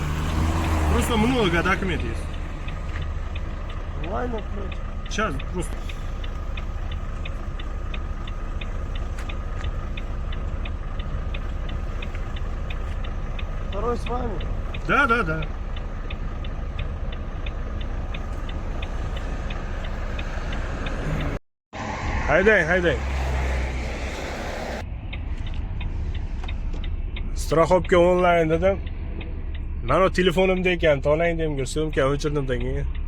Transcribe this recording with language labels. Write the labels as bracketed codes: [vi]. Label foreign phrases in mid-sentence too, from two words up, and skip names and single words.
[ru] Просто много документов есть. Онлайн открыть? Сейчас, просто. Второй с вами? Да. [uz] Haydang. Страховка onlayn dedim. Mana telefonimda ekan, olang deb so'mka o'chirdim keyin.